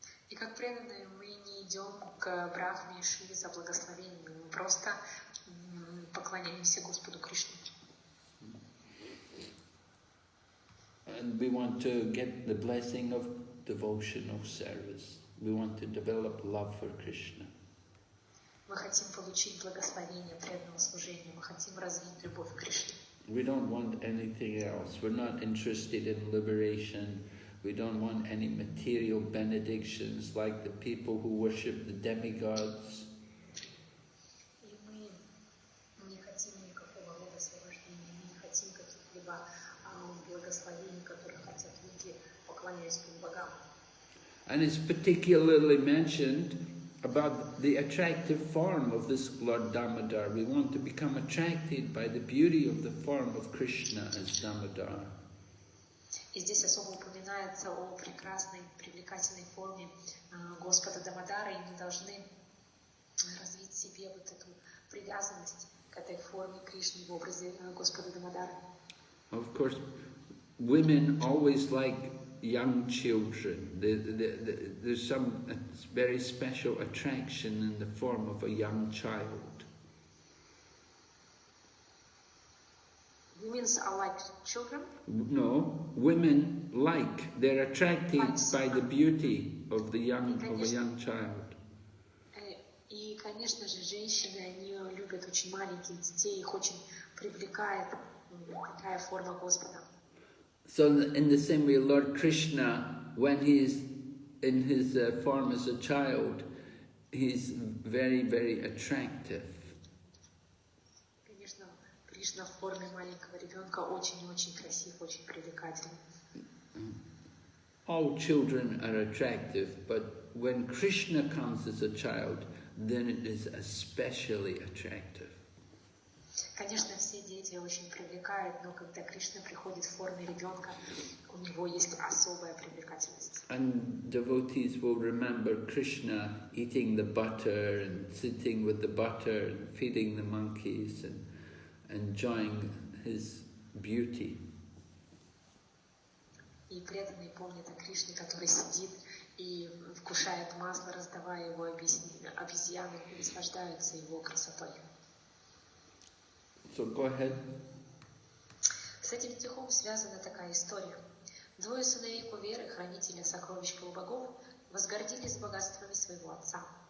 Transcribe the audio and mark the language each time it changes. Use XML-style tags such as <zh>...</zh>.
<ru>И как преданные мы не идем к Брахме и Шиве за благословениями, мы просто поклоняемся Господу Кришне.</ru> <en>And we want to get the blessing of devotional service. We want to develop love for Krishna.</en> <ru>Мы хотим получить благословение преданного служения, мы хотим развить любовь к Кришне.</ru> <en>We don't want anything else. We're not interested in liberation. We don't want any material benedictions like the people who worship the demigods.</en> <ru>И мы не хотим никакого рода освобождения, мы не хотим каких-либо благословений, которые хотят люди, поклоняясь богам.</ru> <en>And it's particularly mentioned about the attractive form of this Lord Damodar. We want to become attracted by the beauty of the form of Krishna as Damodar.</en> <ru>И здесь особо упоминается о прекрасной, привлекательной форме Господа Дамодара, и мы должны развить в себе вот эту привязанность к этой форме Кришны в образе Господа Дамодара.</ru> <en>Of course, women always like young children. There's some very special attraction in the form of a young child. Women are like children? No, women like. They're attracted by the beauty of a young child.</en> <ru>И, конечно же, женщины, они любят очень маленьких детей, их очень привлекает такая форма Господа.</ru> <en>So in the same way, Lord Krishna, when he is in his form as a child, he's very, very attractive.</en> <ru>Конечно, Кришна в форме маленького ребенка очень-очень красив, очень привлекательный.</ru> <en>All children are attractive, but when Krishna comes as a child, then it is especially attractive.</en> <ru>Конечно, все дети очень привлекают, но когда Кришна приходит в форме ребенка, у него есть особая привлекательность.</ru> <en>And devotees will remember Krishna eating the butter and sitting with the butter and feeding the monkeys and enjoying his beauty.</en> <ru>И преданные помнят о Кришне, который сидит и вкушает масло, раздавая его обезьянам, и наслаждаются его красотой.</ru> <en>So go ahead.</en> <ru>С этим стихом связана такая история. 2 сыновей Куверы, хранителя сокровищ полубогов, возгордились богатствами своего отца.</ru>